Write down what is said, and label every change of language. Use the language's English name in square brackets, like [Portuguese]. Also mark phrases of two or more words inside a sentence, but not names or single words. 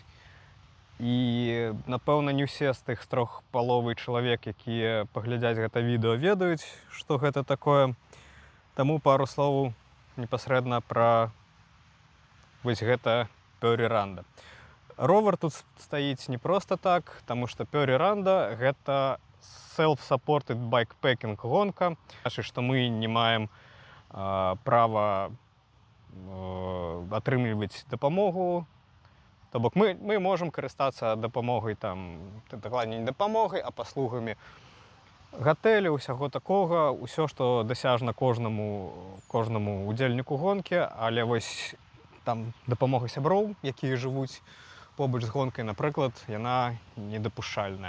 [Belarusian] І, напэўна, не ўсе з тых 3,5 чалавек, якія паглядзяць гэта відэо, ведаюць, што гэта такое. Таму пару словаў непасрэдна пра вось гэта Pure Randa. Ровар тут стаіць не проста так, таму што Pure Randa – гэта [English] self-supported bikepacking [Belarusian] гонка. Значыць, што мы не маем права атрымліваць дапамогу. То бок мы можам карыстацца дапамогай, дакладней не дапамогай, а паслугамі гатэлю, усяго такога, усё, што дасяжна кожнаму удзельніку гонкі, але вось там дапамога сяброў, якія жывуць побач з гонкай, напрыклад, яна недапушчальная.